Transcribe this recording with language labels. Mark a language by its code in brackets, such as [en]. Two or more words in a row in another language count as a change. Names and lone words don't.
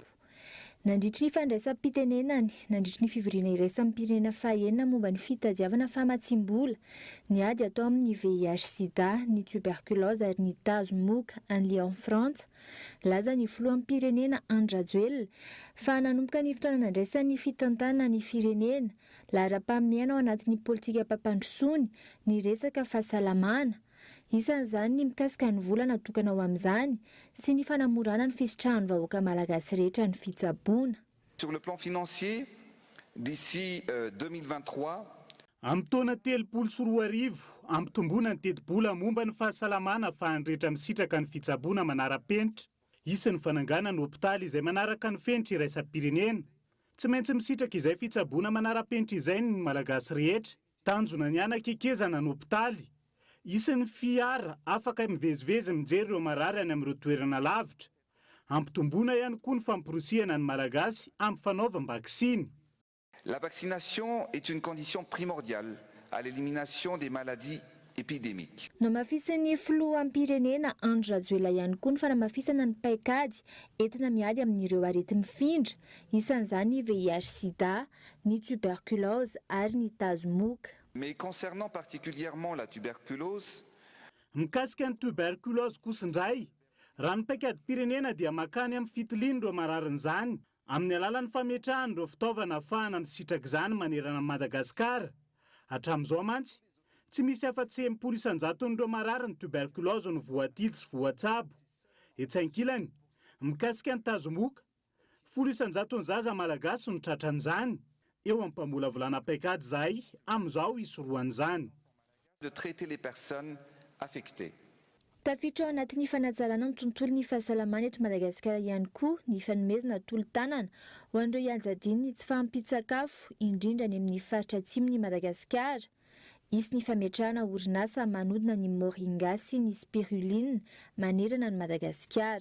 [mg] Nandritry ny fandraisam-pitenenany, nandritry ny fivoriana iraisam-pirenena fahenina momba ny fitadiavana famatsim-bola, ny ady atao amin'ny VIH/SIDA, ny tuberculose ary ny tazomoka any Lyon France, laza ny filohan'ny pirenena Andry Rajoelina fa nanomboka ny fotoana nandraisan'ny fitantanana ny firenena, lahara-pahamehana ao anatin'ny politika pampandrosoany, ny resaka fahasalamana. Isan'izany ny mikasika ny vola natokana ao amin'izany sy ny fanamorana ny fisitrahan'ny vahoaka malagasy rehetra ny fitsaboana. [fr] Sur le plan financier, d'ici 2023, [mg] amin'ny taona 2024, ampitomboana ny teti-bola momba ny fahasalamana fahandrehetra misitraka ny fitsaboana manara-penitra, isan'ny fanangana ny hopitaly izay manaraka ny fenitra iraisam-pirenena. Tsy maintsy misitraka izay fitsaboana manara-penitra izay ny malagasy rehetra, tanjona ny anakekezana ny hopitaly, isan'ny fiara afaka mivezivezy mijery ireo marary any amin'ireo toerana lavitra. Ampitomboana ihany koa ny famporosiana ny malagasy amin'ny fanaovam-bakisiny. [fr] la vaccination est une condition primordiale à l'élimination des maladies épidémiques. [mg] Namafisan'ny filohan'ny pirenena Andry Rajoelina ihany koa ny fanamafisana ny paikady entina miady amin'ireo arety mifindra, isan'izany ny VIH/SIDA, ny tuberculose ary ny tazomoka. [fr] Mais concernant particulièrement la tuberculose, [mg] Mikasika ny tuberculose kosa indray, raha ny paikady-pirenena dia makany amin'ny fitiliana ireo mararin'izany amin'ny alalan'ny fametrahany ireo fitaovana ahafahana misitraka izany manerana Madagasikara. Hatramin'izao mantsy, tsy misy afa-tsy 100% n'ireo marary ny tuberculose no voatily sy voatsabo. Etsy-ankilany, mikasika ny tazomoka, 100% ny zaza malagasy no tratran'izany. Eo amin'ny mpamolavolana paikady zahay amin'izao isorohan'izany. [fr] de traiter les personnes affectées. [mg] Tafiditra ao anatin'ny fanajarana ny tontolon'ny fahasalamana eto Madagasikara ihany koa ny fanomezana tolo-tanana ho an'ireo ianjadiny ny tsy fahampitsakafo indrindra any amin'ny faritra atsimon'ny Madagasikara. Isy ny fametrahana orinasa manodina ny moringa sy ny spiruline manerana ny Madagasikara.